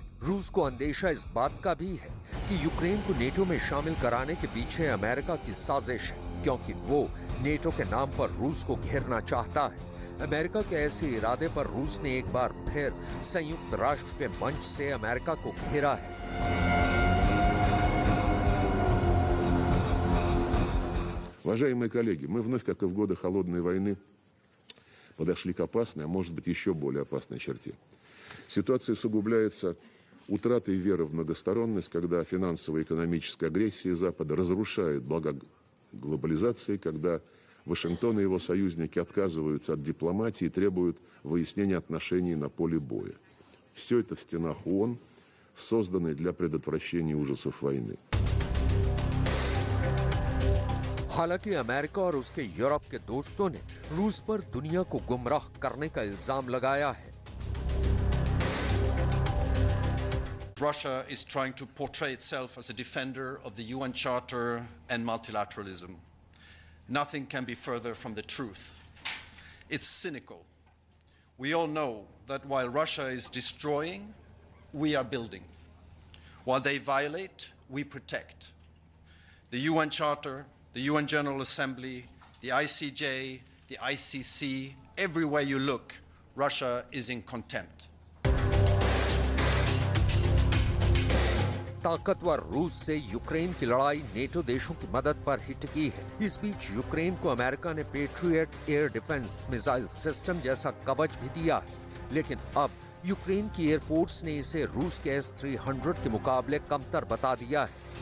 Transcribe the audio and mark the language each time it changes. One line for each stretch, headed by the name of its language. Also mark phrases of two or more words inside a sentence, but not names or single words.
Hindi: रूस को अंदेशा इस बात का भी है कि यूक्रेन को नेटो में शामिल कराने के पीछे अमेरिका की साजिश है, क्योंकि वो नेटो के नाम पर रूस को घेरना चाहता है। अमेरिका के ऐसे इरादे पर रूस ने एक बार फिर संयुक्त राष्ट्र के मंच से अमेरिका को घेरा है।
Russian: Уважаемые коллеги, мы вновь, как и в годы Холодной войны, подошли к опасной, а может быть еще более опасной черте. Ситуация усугубляется утратой веры в многосторонность, когда финансовая и экономическая агрессия Запада разрушает блага глобализации, когда Вашингтон и его союзники отказываются от дипломатии и требуют выяснения отношений на поле боя. Все это в стенах ООН, созданной для предотвращения ужасов войны.
Hindi: हालांकि अमेरिका और उसके यूरोप के दोस्तों ने रूस पर दुनिया को गुमराह करने का इल्जाम लगाया है।
English: Russia is trying to portray itself as a defender of the UN Charter and multilateralism. Nothing can be further from the truth. It's cynical. We all know that while Russia is destroying, we are building. While they violate, we protect. The UN Charter, the UN General Assembly, the ICJ, the ICC, everywhere you look, Russia is in contempt.
Hindi: ताकतवर रूस से यूक्रेन की लड़ाई नेटो देशों की मदद पर ही टिकी है। इस बीच यूक्रेन को अमेरिका ने पेट्रियट
English: air defense missile system
Hindi: जैसा कवच भी दिया है, लेकिन अब यूक्रेन की एयरफोर्स ने इसे रूस के S-300 के मुकाबले कमतर बता दिया है।